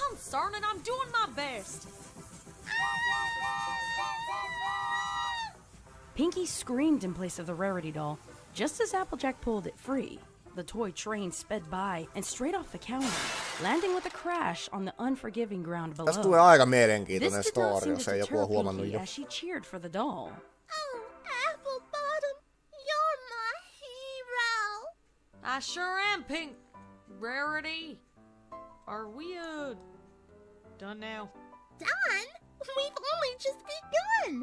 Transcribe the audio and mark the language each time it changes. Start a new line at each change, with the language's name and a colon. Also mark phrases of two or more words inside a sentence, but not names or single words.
English: I'm sorry and I'm doing my best. Pinkie screamed in place of the Rarity doll, just as Applejack pulled it free. The toy train sped by and straight off the counter, landing with a crash on the unforgiving ground below.
Finnish: Tästä tulee aika mielenkiintoinen
English: This did not
Finnish: story,
English: seem
Finnish: jos
English: to
Finnish: ei joku ole
English: deter
Finnish: huomannut
English: Pinkie
Finnish: jo.
English: as she cheered for the doll. Oh, Applebottom, you're my hero. I sure am, Pink Rarity. Are we, done now? Done? We've only just begun.